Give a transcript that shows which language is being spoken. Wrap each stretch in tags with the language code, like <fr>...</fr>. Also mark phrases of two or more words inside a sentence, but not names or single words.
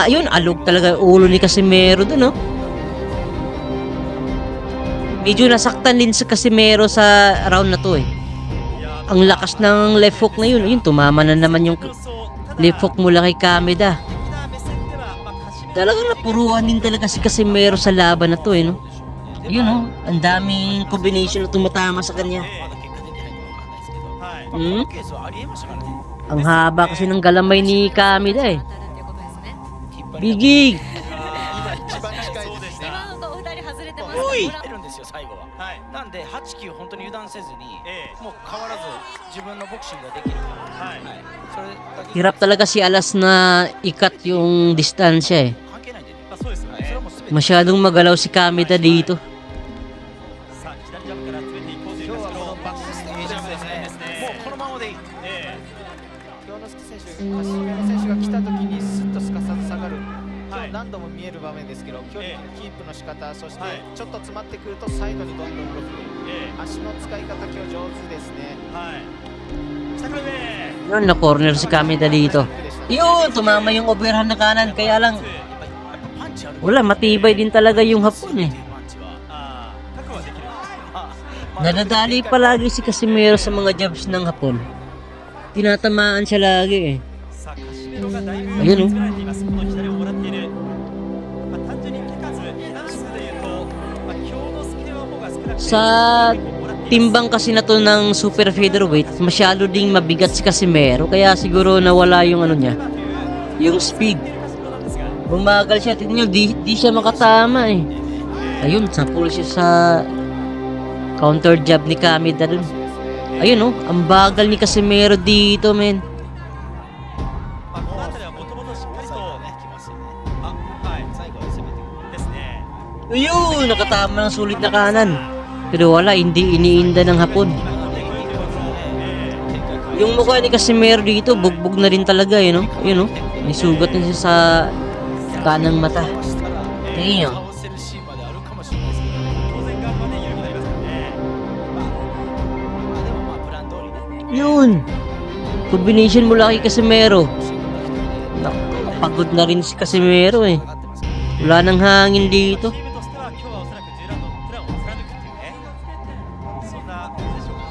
<tl>Ayun, alog talaga yung ulo ni Casimero dun oh. Medyo nasaktan din si Casimero sa round na to eh. Ang lakas ng left hook na yun. Ayun, tumama na naman yung left hook mula kay Kamida. Talagang napuruan din talaga si Casimero sa laban na to eh, no? Yun, oh. Ang daming combination na tumatama sa kanya.</tl> <ja>まだ結果出てないかわかんないですけど、 Hmm? ケースはありえましたからね。</ja> <tl>Ang haba kasi ng galamay ni Kamida eh. Bigig!</tl> <ja>一番近いですね。今のとお二人外れてます。出るんですよ最後は。はい。なんで8、9本当に油断せずに、ええもう変わらず自分のボクシングができるから。はい。それだけ</ja> <tl>Hirap talaga si Alas na ikat yung distansya eh.</tl> <ja>関係ないんでね。まあそうですよはい、それねは。もう全て。</ja> <tl>Masyadong magalaw si Kamida dito.</tl> <ja>さあ左ジャブから詰めていこうという今日はこのバックステップジャブですね。もうこのままでいい。京之介選手、カシメロ選手が来た時にスッとすかさず下がる。今日何度も見える場面ですけど、距離のキープの仕方、そしてはいちょっと詰まってくるとサイドにどんどん動く。足の使い方今日上手ですね。はい。下から上。</ja> <tl>Yun, na-corner si Kamida dito. Yun, tumama yung overhand na kanan. Kaya lang,</tl> <ja>やっぱパンチある。</ja> <tl>wala, matibay din talaga yung Hapon eh.</tl> <ja>パンチは。ああ、覚悟はできる。</ja> <tl>Nadadali palagi si Casimero sa mga jabs ng Hapon. Tinatamaan siya lagi eh.</tl> <ja>さあカシメロがだいぶあいいの作られています。この左をもらっている。まあ単純に手数、段数でいうと、まあ京之介の方が少なくて。</ja> <tl>Sa timbang kasi na to ng</tl> <en>super featherweight,</en> <tl>masyado ding mabigat si Casimero. Kaya siguro nawala yung ano niya, yung speed. Bumagal siya, tignan nyo, di siya makatama eh. Ayun, sapul siya sa counter jab ni Kamida dun. Ayun oh, ang bagal ni Casimero dito men.</tl> <ja>まあこの辺りはもともとしっかりと最後はね、きますよね。あ、はい。最後は攻めてくる。ですね。</ja> <tl>Ayun, nakatama ng sulit na kanan. Pero wala, hindi iniinda ng Hapon. Yung mukha ni Casimero dito, bugbog na rin talaga eh, no? Ayun oh, may sugat na siya sa kanang mata.</tl> <ja>したら</ja> <tl>Tingin nyo.</tl> <ja>倒せるシーンまであるかもしれないですけど、当然頑張って緩くなりますからね。まあでもまあプラン通りね。</ja> <tl>Yun! Combination mula kay Casimero. Naku, pagod na rin si Casimero eh.</tl> <ja>上がってますからね。</ja> <tl>Wala nang hangin dito.</tl> <ja>チームとしては今日はおそらく10ラウンドのプランを貫くっていうね、そんなポジション</ja>